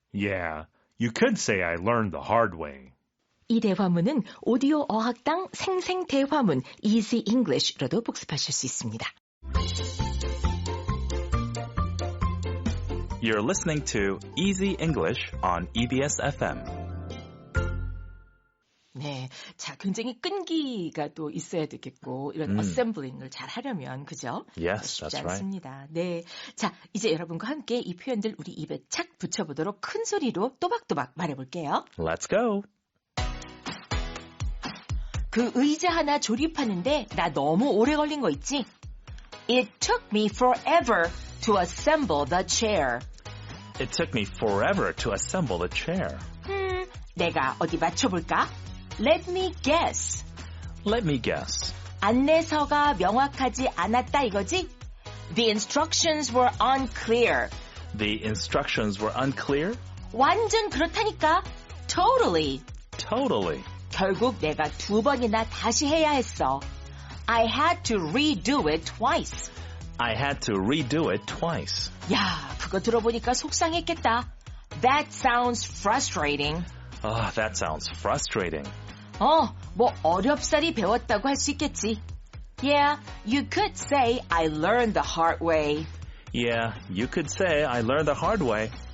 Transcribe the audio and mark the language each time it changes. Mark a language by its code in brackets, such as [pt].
[en] Yeah, you could say I learned the hard way. [ko] 이 대화문은 오디오 어학당 생생 대화문 Easy English로도 복습하실 수 있습니다. [en] You're listening to Easy English on EBS FM. [ko] 네, 자 굉장히 끈기가 또 있어야 되겠고 이런 어셈블링을 잘 하려면 그죠? [en] Yes, [ko] 쉽지 [en] that's right. [ko] 않습니다. 네, 자 이제 여러분과 함께 이 표현들 우리 입에 착 붙여보도록 큰 소리로 또박또박 말해볼게요. [en] Let's go. [ko] 그 의자 하나 조립하는데 나 너무 오래 걸린 거 있지? [en] It took me forever to assemble the chair. It took me forever to assemble the chair. [ko] 내가 어디 맞춰볼까? [en] Let me guess. Let me guess. [ko] 안내서가 명확하지 않았다 이거지? [en] The instructions were unclear. The instructions were unclear? [ko] 완전 그렇다니까. Totally. [en] Totally. [ko] 결국 내가 2번이나 다시 해야 했어. [en] I had to redo it twice. I had to redo it twice. [ko] 야, 그거 들어보니까 속상했겠다. [en] That sounds frustrating. Oh, that sounds frustrating. [ko] 뭐 어렵사리 배웠다고 할 수 있겠지. [en] Yeah, you could say I learned the hard way. Yeah, you could say I learned the hard way.